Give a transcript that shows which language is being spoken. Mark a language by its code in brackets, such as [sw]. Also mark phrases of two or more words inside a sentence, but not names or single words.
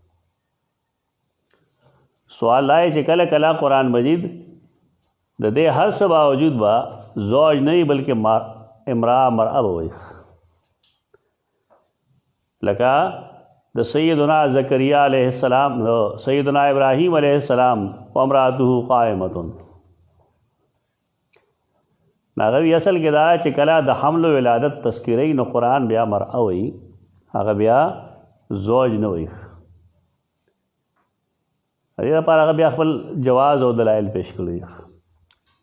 [ps] سوال دا چې کله کله قرآن مجید د دې هر څه باوجود به زوج نه وي بلکې امرأه مرأه به وایي. لکه د سیدنا زکریا [ar] علیہ السلام [ps] د سیدنا ابراہیم [ar] علیہ السلام وامرأته قائمة. [ps] ناغوی اصل کې دا چې کله د حمل و ولادت تذکیری نو قرآن بیا مرأه وي، هغه بیا زوج نه وي. دې لپاره هغه بیا خپل جواز او دلایل پیش کړي.